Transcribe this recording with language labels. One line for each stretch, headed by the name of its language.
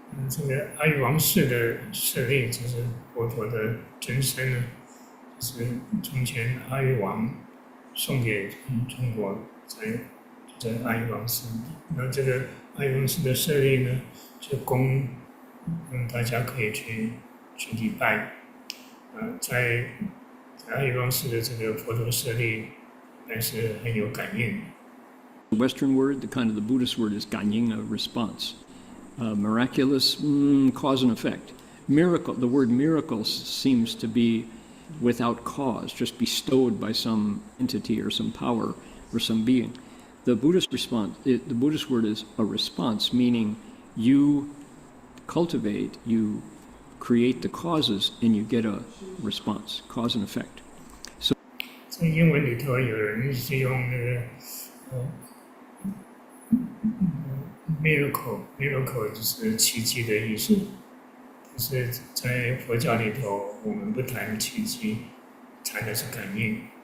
Chinese: 这个阿育王氏的舍利就是佛陀的真身呢，就是从前阿育王送给中国，在阿育王寺。那这个阿育王氏的舍利呢，就供大家可以去礼拜。在阿育王寺的这个佛陀舍利，还是很有感应。
English: The Western word, the Buddhist word is ganying, a response. Miraculous, cause and effect. Miracle, the word miracle seems to be without cause, just bestowed by some entity or some power or some being. The Buddhist the Buddhist word is a response, meaning you cultivate, you create the causes, and you get a response, cause and effect. So,
Chinese: 在英文里头，有人是用那个miracle 就是奇迹的意思。但是在佛教里头，我们不谈奇迹，谈的是感应。